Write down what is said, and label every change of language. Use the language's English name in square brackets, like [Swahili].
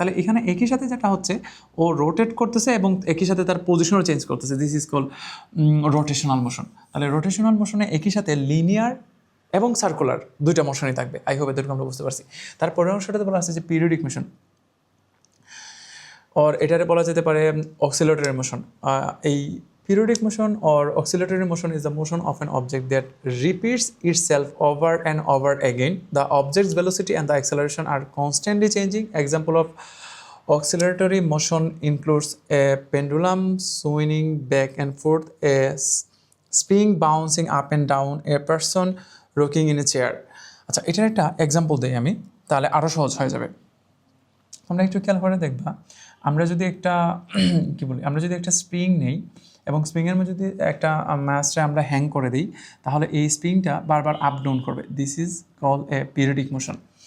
[Bangla] তাহলে এখানে একই সাথে যেটা হচ্ছে ও রোটেট করতেছে এবং একই সাথে তার পজিশনও চেঞ্জ করতেছে, [English] This is call rotational motion. [Bangla] তাহলে রোটেশনাল মোশনে একই সাথে লিনিয়ার এবং সার্কুলার দুইটা মোশনই থাকবে। [English] I hope [Bangla] এদেরকে আমরা বুঝতে পারছি। তারপরের অংশটাতে বলা আছে যে পিরিয়ডিক মোশন, और এটারে বলা যেতে পারে অক্সিলেটরি মোশন। [English] এই periodic motion or oscillatory motion is the motion of an object that repeats itself over and over again. The object's velocity and the acceleration are constantly changing. Example of oscillatory motion includes a pendulum swinging back and forth, a spring bouncing up and down, a person rocking in a chair. [Bangla] আচ্ছা এটার একটা example দিই আমি, তাহলে আরও সহজ হয়ে যাবে। তোমরা একটু খেয়াল করে দেখবা, আমরা যদি একটা আমরা যদি একটা স্প্রিং নেই এবং স্প্রিংয়ের মধ্যে যদি একটা ম্যাচটা আমরা হ্যাং করে দিই, তাহলে এই স্প্রিংটা বারবার আপ ডাউন করবে, [English] This is call a periodic motion.